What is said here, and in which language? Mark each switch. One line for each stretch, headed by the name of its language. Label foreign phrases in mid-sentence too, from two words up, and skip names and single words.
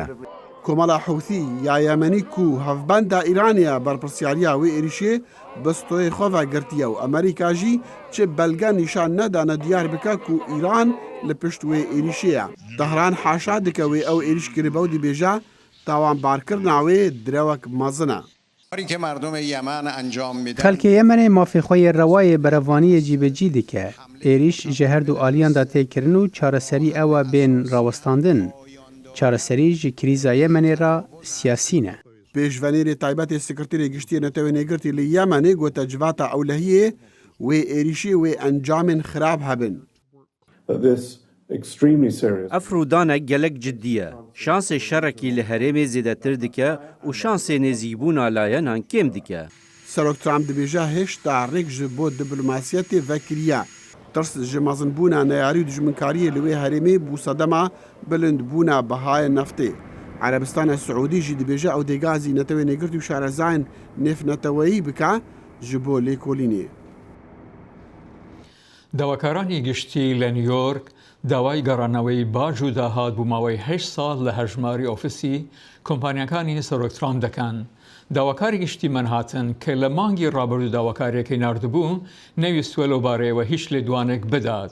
Kurdish: کۆمەڵا حوثی یا یەمەنی و هەڤبەندا ئیرانیا بەرپرسیاریا وێ ئێریشێ بەستۆی خۆڤە گرتیە و ئەمریکاژی چ بەلگە نیشان نەدانە دیار بکە و ئیران لە پشت وێ ئێریشەیە تەهران حاشا دکەوێ ئەو ئێریش کردبە و دیبێژە تاوانبارکردناوێ درەوەک مەزنە خەلکێ یەمەنێ مافێخۆی ڕەوایە بەرەوانیە جیبەجی دکە ئێریش ژە هەردوو ئالیاندا تێکردن و چارەسەری ئەوە بێن ڕاوەستاندن چارەسەری ji krîza Yemenê ra siyasî ne. Pêşvenêrê taybetê Sekreterê Giştiyê Netewênêgirtî li Yemenê gote civata ewlehiyê wê êrişî wê encamên xirab hebin. Ev rûdanek gelek ciddiye. Şansê şerekî li herêmê zêdetir dike û şansê nêzîbûna layenan kêm dike. Serok Trump dibêje hêşta rêk ji bo diplomasiyetê vekiriye. Tirs ji mezinbûna neyarî û dijminkariyê li wê herêmê bû sedema bilindbûna bihayê neftê. Erebistana Siûdî jî dibêje ew dê gazî netewênêgirtî û şarezayên nêfneteweyî bike ji bo lêkolînê.
Central Kurdish: داواکارانی گشتی لە نیویۆرک داوای گەڕانەوەی باج و داهات بوو ماوەی 8 ساڵ لە هەژماری ئۆفیسی کۆمپانیەکانی سەرۆک ترامپ دەکەن. داواکاری گشتی منهاتن کە لە مانگی ڕابردوو داواکاریەکەی نردبوو نەویستوە لەوبارەیەوە هیچ لێدوانێک بدات.